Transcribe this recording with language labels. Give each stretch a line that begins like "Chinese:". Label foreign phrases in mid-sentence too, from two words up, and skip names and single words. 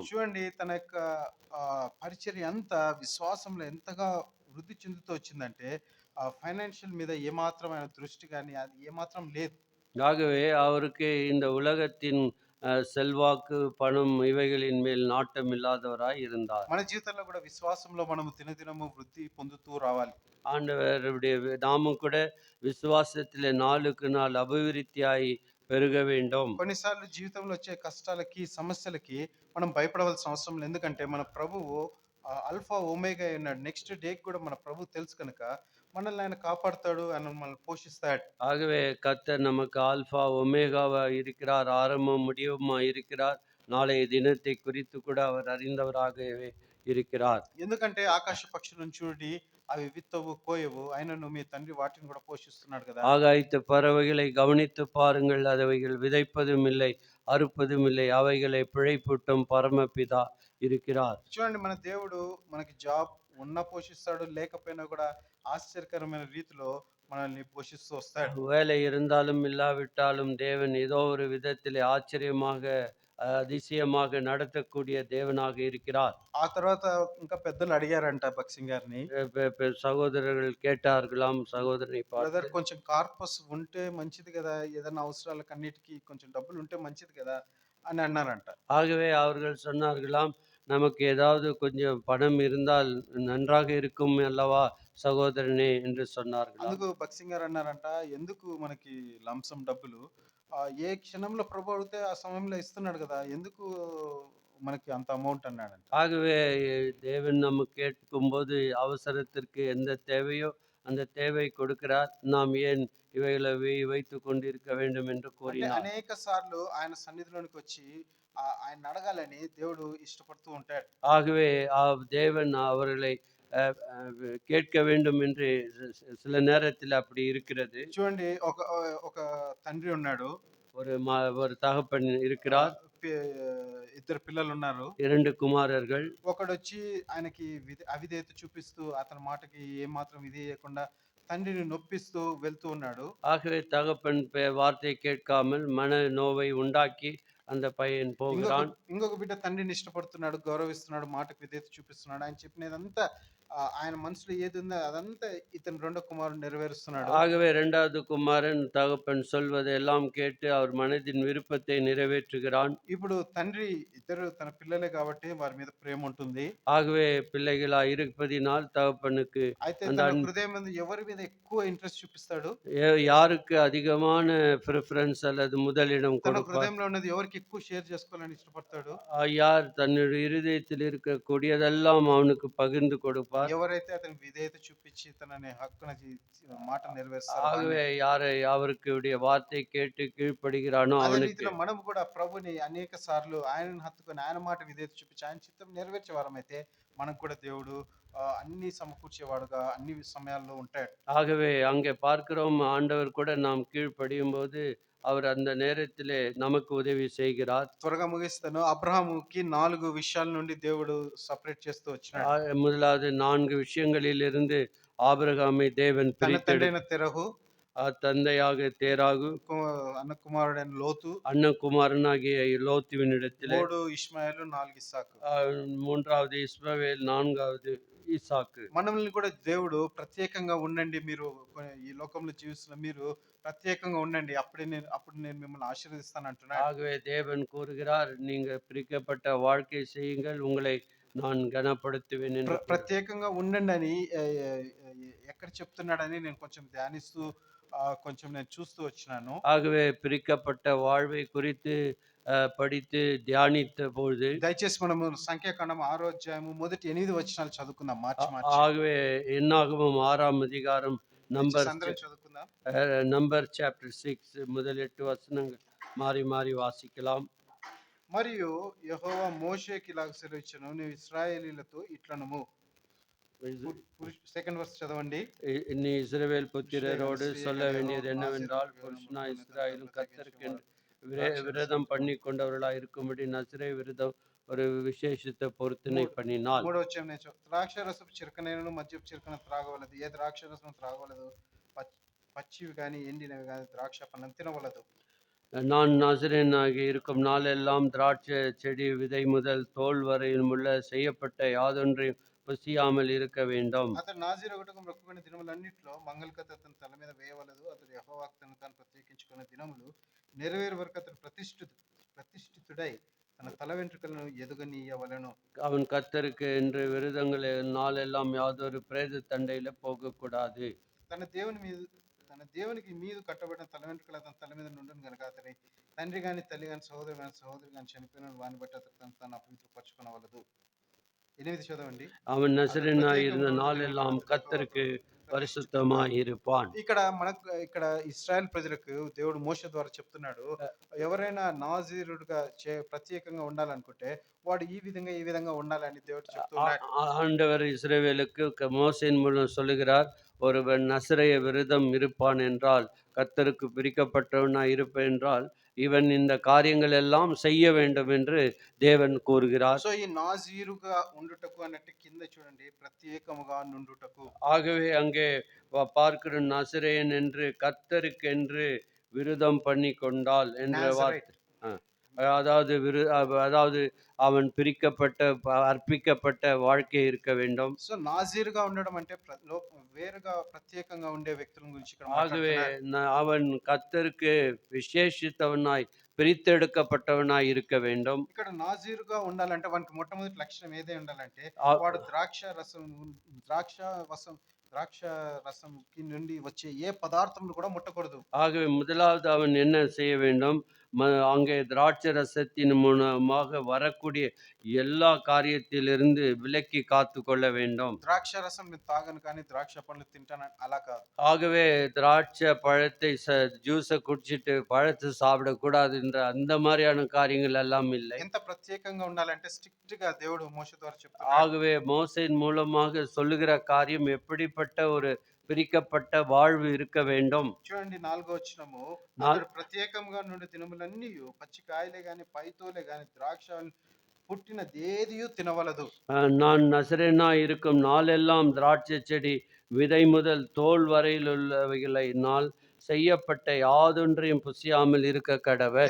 Telugu: చూడండి తన యొక్క పరిచర్య అంతా విశ్వాసంలో ఎంతగా వృద్ధి చెందుతూ వచ్చిందంటే, ఫైనాన్షియల్ మీద ఏమాత్రమైన దృష్టి గాని అది ఏమాత్రం లేదు.
Tamil: ஆகவே அவருக்கு இந்த உலகத்தின் செல்வாக்கு, பணம் இவைகளின் மேல் நாட்டம் இல்லாதவராய் இருந்தார்.
Telugu: మన జీవితంలో కూడా విశ్వాసంలో మనము దినదినము వృద్ధి పొందుతూ రావాలి.
Tamil: ஆண்டவருடைய நாமும் கூட விசுவாசத்திலே நாளுக்கு நாள் அபிவிருத்தியாய் பெருக வேண்டும்.
Telugu: కొన్నిసార్లు జీవితంలో వచ్చే కష్టాలకి, సమస్యలకి మనం భయపడవలసిన అవసరం లేదు. ఎందుకంటే మన ప్రభువు ఆల్ఫా, ఒమేగా అయి ఉన్నాడు.
English: next day-ki
Telugu: కూడా మన ప్రభువు తెలుసు కనుక మనల్ని ఆయన కాపాడుతాడు. ఆయన మనల్ని పోషిస్తాడు.
Tamil: ஆகவே கர்த்தர் நமக்கு ஆல்பா, ஒமேகாவா இருக்கிறார். ஆரம்பமும் முடிவுமா இருக்கிறார். நாளைய தினத்தை குறித்து கூட அவர் அறிந்தவராகவே இருக்கிறார்.
Telugu: ఎందుకంటే ఆకాశ పక్షులను చూడండి, అవి విత్తవు, కోయవు. అయినను మీ తండ్రి వాటిని కూడా పోషిస్తున్నాడు కదా!
Tamil: ஆகாயத்து பறவைகளை கவனித்து பாருங்கள். அவைகள் விதைப்பதும் இல்லை, அறுப்பதும் இல்லை. அவைகளை பிழைப்பூட்டும் பரமபிதா இருக்கிறார்.
Telugu: చూడండి మన దేవుడు మనకి జాబ్ ఉన్నా పోషిస్తాడు, లేకపోయినా కూడా ఆశ్చర్యకరమైన రీతిలో మనల్ని పోషిస్తూ వస్తాడు.
Tamil: வேலை இருந்தாலும் இல்லாவிட்டாலும் தேவன் ஏதோ ஒரு விதத்திலே ஆச்சரியமாக, அதிசயமாக நடத்தக்கூடிய தேவனாக இருக்கிறார்.
Telugu: ఆ తర్వాత ఇంకా పెద్దలు అడిగారంట భక్సింగ్ గారిని,
Tamil: சகோதரர்கள் கேட்டார்களாம் சகோதரனை பார்த்து,
Telugu: బ్రదర్ కొంచెం కార్పస్ ఉంటే మంచిది కదా! ఏదైనా అవసరాలకు అన్నిటికి కొంచెం డబ్బులు ఉంటే మంచిది కదా! అని అన్నారంట.
Tamil: ஆகவே அவர்கள் சொன்னார்களாம், நமக்கு ஏதாவது கொஞ்சம் பணம் இருந்தால் நன்றாக இருக்கும் அல்லவா சகோதரனே என்று சொன்னார்களாம்.
Telugu: అందుకు భక్సింగ్ గారు అన్నారంట, ఎందుకు మనకి లంసం డబ్బులు? ఏ క్షణంలో ప్రభు అడిగితే ఆ సమయంలో ఇస్తున్నాడు కదా! ఎందుకు మనకి అంత అమౌంట్ అన్నాడంట.
Tamil: ஆகவே தேவன் நம்ம கேட்கும்போது அவசரத்திற்கு எந்த தேவையோ அந்த தேவை கொடுக்கிறார். நாம் ஏன் இவைகளை வைத்துக் கொண்டிருக்க வேண்டும் என்று
Telugu: అంటే
Tamil: கூறினார்.
Telugu: అనేక సార్లు ఆయన సన్నిధిలోనికి వచ్చి ఆయన్ని అడగాలని దేవుడు ఇష్టపడుతూ ఉంటాడు.
Tamil: ஆகவே தேவன் அவர்களை கேட்க வேண்டும் என்று சில நேரத்தில் அப்படி இருக்கிறது.
Telugu: చూడండి ఒక తండ్రి ఉన్నాడు.
Tamil: ஒரு தகப்பன் இருக்கிறார்.
Telugu: పి ఇద్దరు పిల్లలున్నారు.
Tamil: 2 குமாரர்கள்.
Telugu: ఒకడొచ్చి ఆయనకి అవిధేయత చూపిస్తూ అతని మాటకి ఏమాత్రం విధేయకుండా తండ్రిని నొప్పిస్తూ వెళ్తూ ఉన్నాడు.
Tamil: ஆகவே தகப்பன் வார்த்தை கேட்காமல் மன நோவை உண்டாக்கி அந்த பையன் போகிறான்.
Telugu: ఇంకొక బిడ్డ తండ్రిని ఇష్టపడుతున్నాడు, గౌరవిస్తున్నాడు, మాటకు విధేయత చూపిస్తున్నాడు. ఆయన చెప్పినదంతా ఆయన మనసులో ఏది ఉందో అదంతా ఇతని రెండో కుమారుడు నెరవేరుస్తున్నాడు.
Tamil: ஆகவே 2வது குமாரன் தகப்பன் சொல்வதை எல்லாம் கேட்டு அவர் மனதின் விருப்பத்தை நிறைவேற்றுகிறான்.
Telugu: ఇప్పుడు తండ్రి ఇద్దరు తన పిల్లలే కాబట్టి వారి మీద ప్రేమ ఉంటుంది.
Tamil: ஆகவே பிள்ளைகளா இருப்பதினால் தகப்பனுக்கு
Telugu: అయితే
Tamil: அந்த
Telugu: తన హృదయం మీద ఎవరి మీద ఎక్కువ ఇంట్రెస్ట్ చూపిస్తాడు?
Tamil: யாருக்கு அதிகமான பிரிஃபரன்ஸ் அல்லது முதலிடம்
Telugu: తన
Tamil: கொடுப்பார்?
Telugu: హృదయంలో ఉన్నది ఎవరికి ఎక్కువ షేర్ చేసుకోవాలని ఇష్టపడతాడు?
Tamil: யார் தன்னுடைய இருதயத்தில் இருக்கக்கூடியதெல்லாம் அவனுக்கு பகிர்ந்து கொடுப்பார்?
Telugu: ఎవరైతే అతనికి విధేయత చూపించి తనని హక్కున మాట నెరవేరుస్తారో
Tamil: ஆகவே யாரை அவருக்கு வார்த்தை கேட்டு கீழ்ப்படுகிறானோ
Telugu: అదే
Tamil: அவனுக்கு.
Telugu: రీతిలో మనం కూడా ప్రభుని అనేక సార్లు ఆయనను హత్తుకొని ఆయన మాట విధేయత చూపించి ఆయన చిత్తం నెరవేర్చే వారమైతే మనకు కూడా దేవుడు అన్ని సమకూర్చేవాడుగా అన్ని సమయాల్లో ఉంటాడు.
Tamil: ஆகவே அங்கே பார்க்கிறோம், ஆண்டவர் கூட நாம் கீழ்ப்படியும் போது அவர் அந்த நேரத்திலே நமக்கு உதவி செய்கிறார்.
Telugu: త్వరగా ముగిస్తాను. అబ్రహాముకి 4 విషయాల నుండి దేవుడు సెపరేట్ చేస్తూ వచ్చినాడు.
Tamil: முதலாவது 4 விஷயங்களிலிருந்து ஆபிரகாமை தேவன்
Telugu: తన
Tamil: பிரித்தெடுத்து,
Telugu: తండ్రైన తెరహు,
Tamil: தந்தையாக தேராகு,
Telugu: అన్న కుమారుడైన లోతు,
Tamil: அண்ணன் குமாரனாகிய லோத்துவினிடத்திலே,
Telugu: 3 ఇష్మాయేలు, 4 ఇస్సాకు.
Tamil: 3வது இஸ்மவேல், 4வது ஈசாக்கு.
Telugu: మనల్ని కూడా దేవుడు ప్రత్యేకంగా ఉండండి, మీరు ఈ లోకంలో జీవిస్తున్న మీరు ప్రత్యేకంగా ఉండండి, అప్పుడు నేను మిమ్మల్ని ఆశీర్వదిస్తాను అంటున్నాడు.
Tamil: ஆகவே தேவன் கூறுகிறார், நீங்க பிரிக்கப்பட்ட வாழ்க்கை செய்யுங்கள், உங்களை நான் கனப்படுத்துவேன் என்று.
Telugu: ప్రత్యేకంగా ఉండండి అని ఎక్కడ చెప్తున్నాడని నేను కొంచెం ధ్యానిస్తూ కొంచెం నేను చూస్తూ వచ్చినాను.
Tamil: ஆகவே பிரிக்கப்பட்ட வாழ்வை குறித்து படித்து தியானித்த பொழுது,
Telugu: దయచేసి మనము సంఖ్యాకాండం 6వ అధ్యాయము మొదటి 8 వచనాలు చదువుకుందాం మార్చి మార్చి.
Tamil: ஆகவே என்னாகமம் 6ஆம் அதிகாரம் నంబర్
Telugu: దయచేసి అందరం చదువుకుందాం.
English: number chapter
Tamil: 6 முதல் 8 வசனங்கள் மாறி மாறி வாசிக்கலாம்.
Telugu: మరియు యెహోవా మోషేకి ఇలాగ సెలవిచ్చెను, నీవు ఇశ్రాయేలీయులతో ఇట్లనుము. సెకండ్ వర్స్ చదవండి.
Tamil: நீ இஸ்ரவேல் புத்திரரோடு ஸ்ரீ சொல்ல வேண்டியது என்னவென்றால், புருஷனா இஸ்ராயேலும் கர்த்தருக்கென்று விரதம் பண்ணி கொண்டவர்களாய் இருக்கும்படி நசரே விரதம் ஒரு விசேஷித்த பொருத்தனை பண்ணினால்.
Telugu: మూడో వచ్చం నేను ద్రాక్షరసపు చిరకనైనను మద్యపు చిరకన త్రాగవలదు. ఏ ద్రాక్షరసం త్రాగవలదు, పచ్చివి కానీ ఎండినవి కానీ ద్రాక్ష పండ్లను తినవలదు.
Tamil: நான் நசரேயனாகி இருக்கும் நாளெல்லாம் திராட்சை செடி விதை முதல் தோல் வரையும் உள்ள செய்யப்பட்ட யாதொன்றையும் புசியாமல் இருக்க வேண்டும்.
Telugu: అతడు నాజీరు ఒకటకు మొక్కుకునే దినములన్నిటిలో మంగళకత అతని తల మీద వేయవలదు. అతడు యెహోవాకు తనను తాను ప్రత్యేకించుకున్న దినములు నెరవేరు వరకు అతడు ప్రతిష్ఠితుడై తన తల వెంట్రుకలను ఎదుగనీయవలెను.
Tamil: அவன் கர்த்தருக்கு என்று விரதங்களை நாளெல்லாம் யாதொரு பிரேத தண்டையில போகக்கூடாது.
Telugu: తన దేవునికి మీదు కట్టబడిన తల వెంట్రుకలు అతని తల మీద నుండును గనుక అతని తండ్రి గాని తల్లి గాని సహోదరి గాని చనిపోయిన వాని బట్టి అతను తను తాను అపవిత్రపరచుకొనవలదు. 8 చదవండి.
Tamil: அவன் நசரேயனாய் இருந்த நாளெல்லாம் கர்த்தருக்கு పరిశుద్ధమాய் இருப்பான்.
Telugu: ఇక్కడ ఇశ్రాయేల్ ప్రజలకు దేవుడు మోషే ద్వారా చెప్తున్నాడు, ఎవరైనా నాజీరుడుగా ప్రత్యేకంగా ఉండాలనుకుంటే వాడు ఈ విధంగా ఉండాలని దేవుడు చెప్తున్నాడు.
Tamil: ஆண்டவர் இஸ்ரவேலுக்கு மோசேயின் மூலம் சொல்லுகிறார், ஒருவன் நசரேய விரதம் இருப்பான் என்றால், கர்த்தருக்கு பிரிக்கப்பட்டவனாய் இருப்பேன் என்றால், இவன் இந்த காரியங்கள் எல்லாம் செய்ய வேண்டும் என்று தேவன் கூறுகிறார்.
Telugu: సో ఈ నాజీరుగా ఉండుటకు అన్నట్టు కింద చూడండి, ప్రత్యేకముగా నుండుటకు.
Tamil: ஆகவே அங்கே பார்க்கிற நசரேயன் என்று கர்த்தருக்கென்று விரதம் பண்ணி கொண்டால் என்ற வார்த்தை, அதாவது அவன் பிரிக்கப்பட்ட அர்ப்பிக்கப்பட்ட வாழ்க்கை இருக்க வேண்டும்.
Telugu: సో నాజీరుగా ఉండడం అంటే వేరుగా ప్రత్యేకంగా ఉండే వ్యక్తుల గురించి ఇక్కడ
Tamil: ஆகவே அவன் கர்த்தருக்கு விசேஷித்தவனாய் பிரித்தெடுக்கப்பட்டவனாய் இருக்க வேண்டும்.
Telugu: ఇక్కడ నాజీరుగా ఉండాలంటే వానికి మొట్టమొదటి లక్షణం ఏదే ఉండాలంటే వాడు ద్రాక్ష రసంకి నుండి వచ్చే ఏ పదార్థములు కూడా ముట్టకూడదు.
Tamil: ஆகவே முதலாவது அவன் என்ன செய்ய வேண்டும், அங்கே திராட்சை ரசத்தின் மூலமாக வரக்கூடிய எல்லா காரியத்திலிருந்து விலக்கி காத்து கொள்ள வேண்டும்.
Telugu: ద్రాక్ష రసం తాగను కానీ ద్రాక్ష పండ్లు తింటాను అలా కాదు.
Tamil: ஆகவே திராட்சை பழத்தை ஜூஸை குடிச்சிட்டு பழத்தை சாப்பிடக்கூடாது என்ற அந்த மாதிரியான காரியங்கள் எல்லாம் இல்லை.
Telugu: ఎంత ప్రత్యేకంగా ఉండాలంటే స్ట్రిక్ట్ గా దేవుడు మోషే ద్వారా చెప్తాడు.
Tamil: ஆகவே மோசேயின் மூலமாக சொல்லுகிற காரியம் எப்படிப்பட்ட ஒரு பிரிக்கப்பட்ட வாழ்வு இருக்க வேண்டும்.
Telugu: చూడండి 4వ వచనము, అతడు ప్రత్యేకంగా నుండి దినములన్నీ పచ్చి కాయలే గాని పైతోలే గాని ద్రాక్ష పుట్టినదేదియు తినవలదు.
Tamil: நான் நசரேயனா இருக்கும் நாளெல்லாம் திராட்சை செடி விதை முதல் தோல் வரையில் உள்ளவைகளினால் செய்யப்பட்ட யாதொன்றையும் புசியாமல் இருக்க கடவன்.